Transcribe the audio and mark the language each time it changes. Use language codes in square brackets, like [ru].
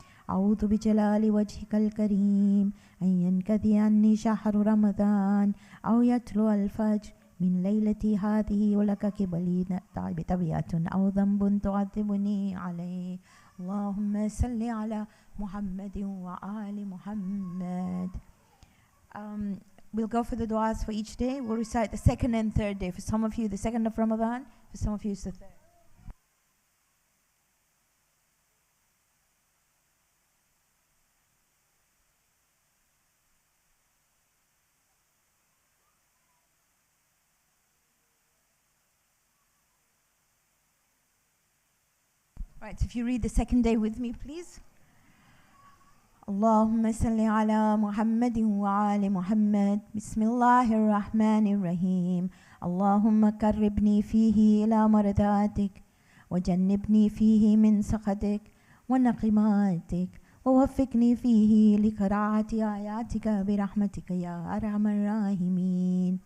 [ar] أعوذ بجلال وجهك الكريم أن ينكذي عني شهر رمضان أو يطلع الفجر من ليلتي هذه ولك قبلي بطبيعة أو ذنب تعذبني عليه. اللهم صل على محمد وآل محمد. [en] We'll go for the du'as for each day. We'll recite the second and third day. For some of you, the second of Ramadan. For some of you, it's the third. Right, so if you read the second day with me, please. [ar] اللهم صل على محمد وآل محمد. بسم الله الرحمن الرحيم. اللهم قربني فيه إلى مرضاتك وجنبني فيه من سخطك ونقماتك ووفقني فيه لقراءة آياتك برحمتك يا أرحم الراحمين.